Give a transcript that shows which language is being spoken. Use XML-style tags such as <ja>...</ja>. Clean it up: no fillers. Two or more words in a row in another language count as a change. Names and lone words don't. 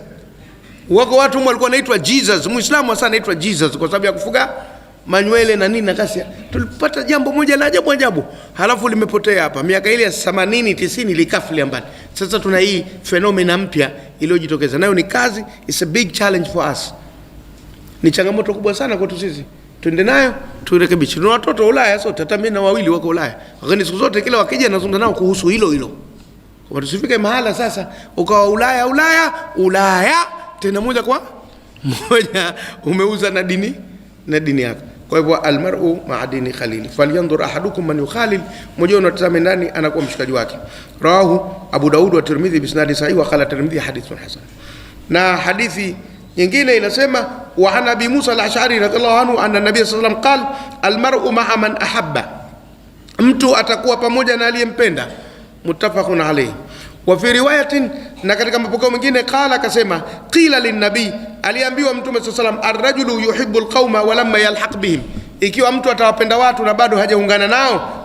<sw>Wako watu humu walikuwa wanaitwa Jesus. Muislamu sasa anaitwa Jesus kwa sababu ya kufuga manywele na nini na kasi. Tulipata jambo moja la ajabu halafu limepotea hapa. Miaka ile ya 80 90 likaflia mbali. Sasa tuna hii fenomena mpya iliyojitokeza. Nayo ni kazi,</sw> <en>it's a big challenge for us.</en> <sw>Ni changamoto kubwa sana kwetu sisi. Tuende nayo, turekebishe. Tuna watoto Ulaya sote, hata mimi na wawili wako Ulaya. Lakini siku zote kila wakija nazungumza nao kuhusu hilo. Kwa tusifike mahala sasa ukawa Ulaya tena moja kwa moja umeuza na dini yako. Kwa hivyo</sw> <ar>المرء مع دين خليله فلينظر أحدكم من يخالل,</ar> <sw>mmoja unatazama ndani anakuwa mshikaji wake.</sw> <ar>رواه أبو داود والترمذي بإسناد صحيح وقال الترمذي حديث حسن.</ar> <sw>Na hadithi nyingine inasema</sw> <ar>وعن أبي موسى الأشعري رضي الله عنه أن النبي صلى الله عليه وسلم قال المرء مع من أحب,</ar> <sw>mtu atakuwa pamoja na aliyempenda.</sw> <ar>متفق عليه. وفي رواية,</ar> <sw>na katika mapokeo mengine</sw> <ar>qala akasema قيل للنبي,</ar> <sw>aliambiwa mtume</sw> <ar>صلى الله عليه وسلم الرجل يحب القوم ولما يلحق بهم,</ar> <sw>ikiwa mtu atawapenda watu na bado hajaungana nao.</sw>